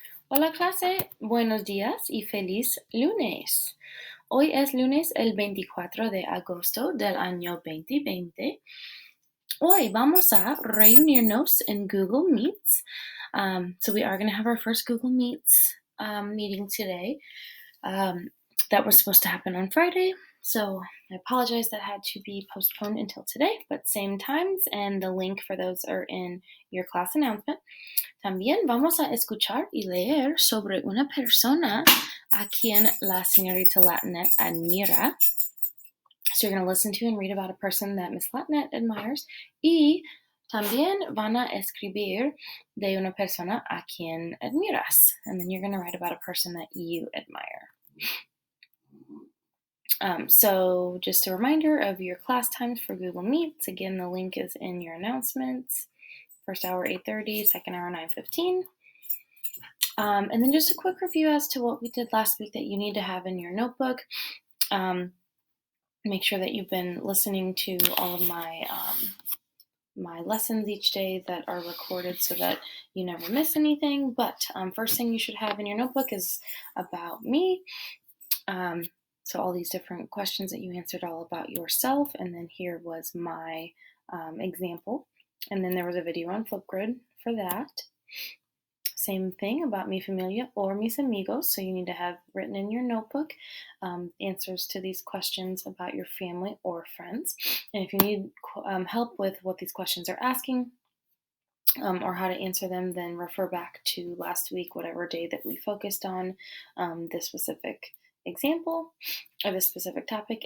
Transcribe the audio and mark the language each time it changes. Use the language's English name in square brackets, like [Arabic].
[Spanish] Hola clase, buenos días y feliz lunes. Hoy es lunes el 24 de agosto del año 2020. Hoy vamos a reunirnos en Google Meets. [English] So we are going to have our first Google Meets meeting today. That was supposed to happen on Friday. So I apologize that had to be postponed until today, but same times, and the link for those are in your class announcement. [Spanish] También vamos a escuchar y leer sobre una persona a quien la señorita Latinet admira. [English] So you're going to listen to and read about a person that Miss Latinet admires. [Spanish] Y también van a escribir de una persona a quien admiras. [English] And then you're going to write about a person that you admire. So just a reminder of your class times for Google Meets. Again, the link is in your announcements. First hour 8:30, second hour 9:15. And then just a quick review as to what we did last week that you need to have in your notebook. Make sure that you've been listening to all of my lessons each day that are recorded so that you never miss anything. But first thing you should have in your notebook is about me. So all these different questions that you answered all about yourself. And then here was my example. And then there was a video on Flipgrid for that. Same thing about mi familia or mis amigos. So you need to have written in your notebook answers to these questions about your family or friends. And if you need help with what these questions are asking or how to answer them, then refer back to last week, whatever day that we focused on this specific example or this specific topic.